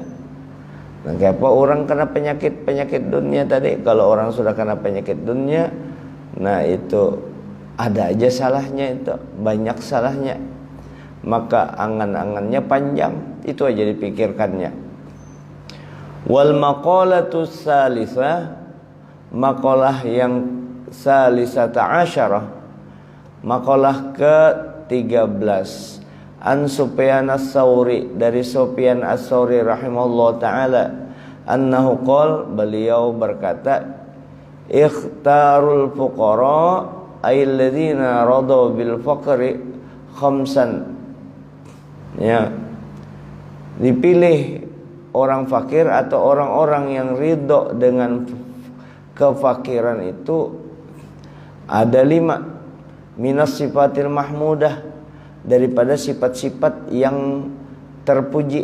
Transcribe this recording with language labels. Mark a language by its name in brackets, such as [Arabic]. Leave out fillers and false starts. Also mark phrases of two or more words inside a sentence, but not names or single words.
[Indonesian] Nah, kenapa orang kena penyakit dunia tadi? Kalau orang sudah kena penyakit dunia, nah itu ada aja salahnya, itu banyak salahnya. Maka angan-angannya panjang, itu aja dipikirkannya. [Arabic] Wal maqalatus salisah, maqalah yang salisata asyarah, [Indonesian] maqalah ke-13. [Arabic] An Sufyan as-Sauri, [Indonesian] dari Sufyan as-Sauri [Arabic] rahimahullah ta'ala, annahu qol, [Indonesian] beliau berkata, [Arabic] ikhtarul fuqara ayyalladzina radaw bil faqri khamsan. [Indonesian] Ya, dipilih orang fakir atau orang-orang yang ridho dengan kefakiran itu ada 5. [Arabic] Minas sifatil mahmudah, [Indonesian] daripada sifat-sifat yang terpuji.